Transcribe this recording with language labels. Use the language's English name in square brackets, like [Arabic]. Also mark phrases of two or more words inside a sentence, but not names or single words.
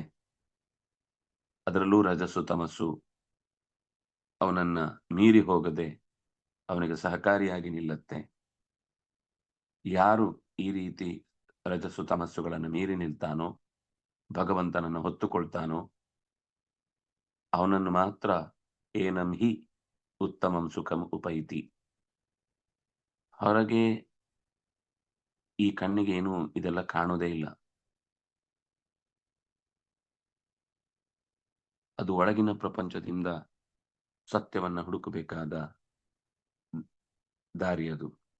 [Kannada] ಅದರಲ್ಲೂ ರಜಸ್ಸು ತಮಸ್ಸು ಅವನನ್ನ ಮೀರಿ ಹೋಗದೆ ಅವನಿಗೆ ಸಹಕಾರಿಯಾಗಿ ನಿಲ್ಲತ್ತೆ. ಯಾರು ಈ ರೀತಿ ರಜಸ್ಸು ತಮಸ್ಸುಗಳನ್ನು ಮೀರಿ ನಿಲ್ತಾನೋ, ಭಗವಂತನನ್ನು ಹೊತ್ತುಕೊಳ್ತಾನೋ, ಅವನನ್ನು ಮಾತ್ರ [Sanskrit] ಏನಂ ಹಿ ಉತ್ತಮಂ ಸುಖಂ ಉಪೈತಿ. [Kannada] ಹೊರಗೆ ಈ ಕಣ್ಣಿಗೆ ಏನು ಇದೆಲ್ಲ ಕಾಣೋದೇ ಇಲ್ಲ. ಅದು ಒಳಗಿನ ಪ್ರಪಂಚದಿಂದ ಸತ್ಯವನ್ನ ಹುಡುಕಬೇಕಾದ ದಾರಿ ಅದು.